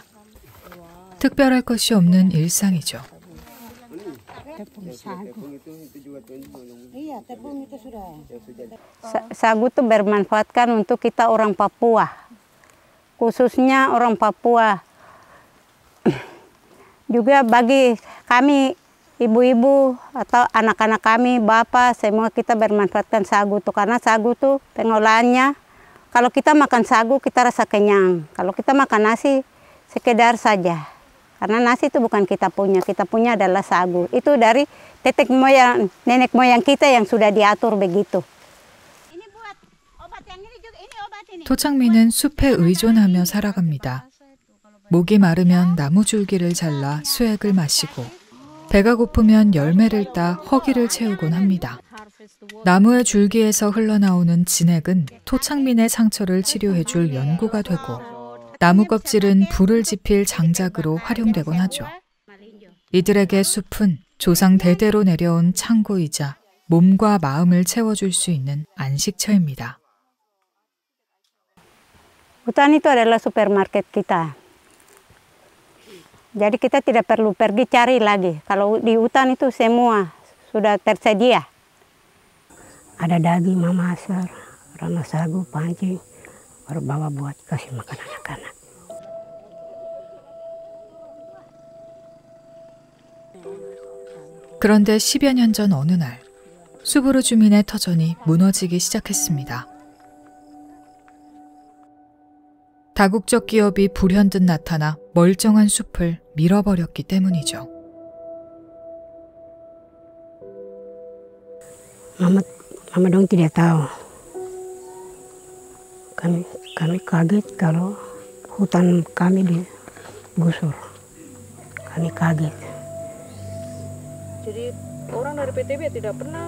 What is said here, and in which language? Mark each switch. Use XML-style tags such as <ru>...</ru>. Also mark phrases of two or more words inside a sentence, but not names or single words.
<ko>특별할 것이 없는 일상이죠.</ko> <id>Sagu itu bermanfaatkan untuk kita orang Papua, khususnya orang Papua. Juga bagi kami ibu-ibu atau anak-anak kami, bapak, semua kita bermanfaatkan sagu tuh karena sagu tuh pengolahannya. Kalau kita makan sagu kita rasa kenyang. Kalau kita makan nasi sekedar saja. Karena nasi itu bukan kita punya adalah sagu. Itu dari tetek moyang, nenek moyang kita yang sudah diatur begitu. Ini buat obat yang ini juga, ini obat ini.</id> <ko>토착민은 숲에 의존하며 살아갑니다. 목이 마르면 나무 줄기를 잘라 수액을 마시고 배가 고프면 열매를 따 허기를 채우곤 합니다. 나무의 줄기에서 흘러나오는 진액은 토착민의 상처를 치료해줄 연고가 되고 나무 껍질은 불을 지필 장작으로 활용되곤 하죠. 이들에게 숲은 조상 대대로 내려온 창고이자 몸과 마음을 채워줄 수 있는 안식처입니다.</ko> <id>Hutan itu adalah supermarket kita. Jadi kita tidak perlu pergi cari lagi. Kalau di hutan itu semua sudah tersedia. Ada daging mama asar, rama sagu, pancing, baru bawa buat kasih makan anak-anak.</id> <ko>그런데 10여 년 전 어느 날 수브르 주민의 터전이 무너지기 시작했습니다. 다국적 기업이 불현듯 나타나 멀쩡한 숲을 밀어버렸기 때문이죠.</ko> <id>Mama dong tidak tahu. Kami kaget kalau hutan kami digusur. Kami kaget. Jadi orang dari PTB tidak pernah?</id>